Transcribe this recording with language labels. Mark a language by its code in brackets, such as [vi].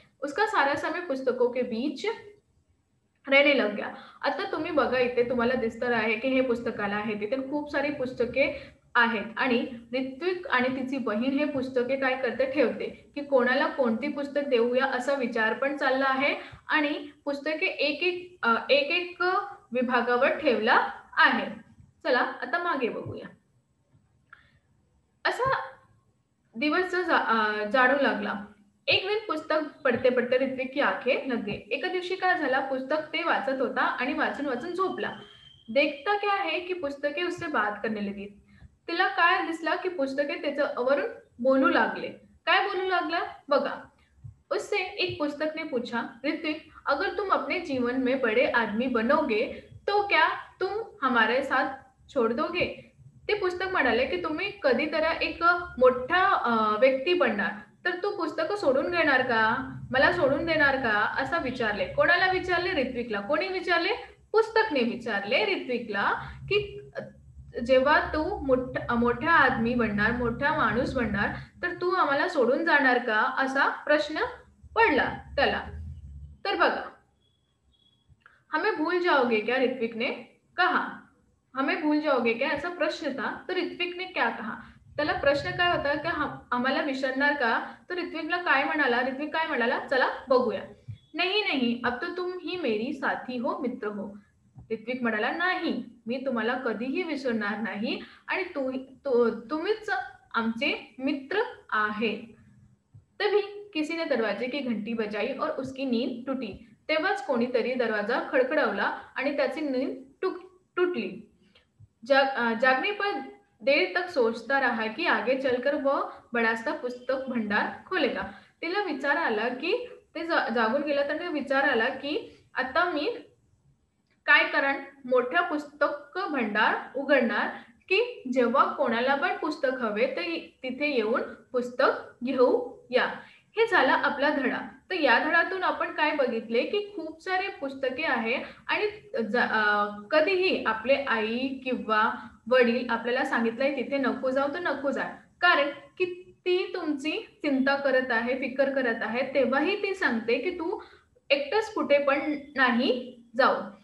[hi] उसका सारा समय पुस्तकों के बीच रहने लग गया. [mr] आता तुम्ही बघा, इथे तुम्हाला दिसतं आहे की हे पुस्तकालय आहे. तिथे खूप सारी पुस्तके आहेत आणि ऋत्विक आणि तिची बहीण हे पुस्तके काय करते, ठेवते की कोणाला कोणती पुस्तक देऊया असा विचार पण चालला आहे आणि पुस्तके एक एक विभागावर ठेवला आहे. चला आता मागे बघूया. असा दिवस जाडू लागला. [hi] एक दिन पुस्तक पढ़ते पढ़ते ऋत्विक की आंखें लग गई. [mr] एका दिवशी काय झाला, पुस्तक ते वाचत होता आणि वाचून झोपला. [hi] देखता क्या है कि पुस्तके उससे बात करने लगी. [mr] तिला काय दिसला की पुस्तके त्याच्यावरून बोलू लागले. काय बोलू लागला बघा. [hi] उससे एक पुस्तक ने पूछा, ऋत्विक, अगर तुम अपने जीवन में बड़े आदमी बनोगे तो क्या तुम हमारे साथ छोड़ दोगे? [mr] ते पुस्तक म्हणाले की तुम्ही कधीतरी एक मोठा व्यक्ती बनणार, तर तू पुस्तकं सोडून घेणार का? मला सोडून देणार का? असं विचारले. कोणाला विचारले? ऋत्विकला. कोणी विचारले? पुस्तकने विचारले ऋत्विकला की जेव्हा तू मोठा आदमी बनणार, मोठा माणूस बनणार, तर तू आम्हाला सोडून जाणार का? असा प्रश्न पडला त्याला. तर बघा, [hi] हमें भूल जाओगे क्या? ऋत्विक ने कहा. हमें भूल जाओगे क्या? ऐसा प्रश्न था. तो ऋत्विक ने क्या कहा? [mr] त्याला प्रश्न काय होता की आम्हाला विसरणार का? तर ऋत्विकला काय म्हणाला? ऋत्विक काय म्हणाला? चला बघूया. [hi] नहीं नहीं, अब तो तुम ही मेरी साथी हो, मित्र हो. [mr] ऋत्विक म्हणाला, नाही, मी तुम्हाला कधीही विसरणार नाही आणि तुम्हीच आमचे मित्र आहेत. [hi] तभी किसी ने दरवाजे की घंटी बजाई और उसकी नींद टूटी. [mr] तेव्हाच कोणीतरी दरवाजा खडखडवला आणि त्याची नींद टूटली. [hi] जागने पर देर तक सोचता रहा कि आगे चलकर वह बड़ा सा पुस्तक भंडार खोलेगा. [mr] तिला विचार आला की ते जागून गेला, तर विचार आला की आता मी काय कारण मोठ्या पुस्तक भंडार उघडणार की जेव्हा कोणाला पण पुस्तक हवे तर तिथे येऊन पुस्तक घेऊ या. हे झाला आपला धडा. तर या धड्यातून आपण काय बघितले की खूप सारे पुस्तके आहे आणि कधीही आपले आई किंवा वडील आपल्याला सांगितलंय तिथे नको जाऊ तर नको जा, कारण की ती तुमची चिंता करत आहे, फिकर करत आहे, तेव्हाही ती सांगते की तू एकटंच कुठे पण नाही जाऊ.